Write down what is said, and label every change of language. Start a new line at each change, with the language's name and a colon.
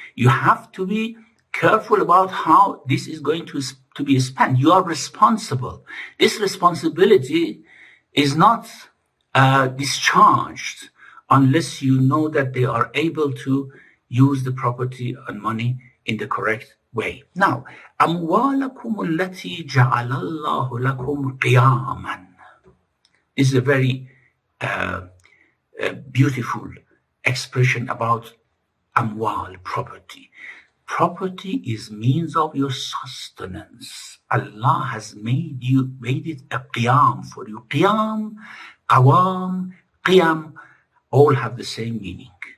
English: You have to be careful about how this is going to be spent. You are responsible. This responsibility is not discharged unless you know that they are able to use the property and money in the correct way.
Arabic: Now, أَمْوَالَكُمُ الَّتِي جَعَلَ اللَّهُ لَكُمْ قِيَامًا.
English: This is a very beautiful expression about amwal, property. Property is means of your sustenance. Allah has made it a qiyam for you. Qiyam, qawam, qiyam, all have the same meaning.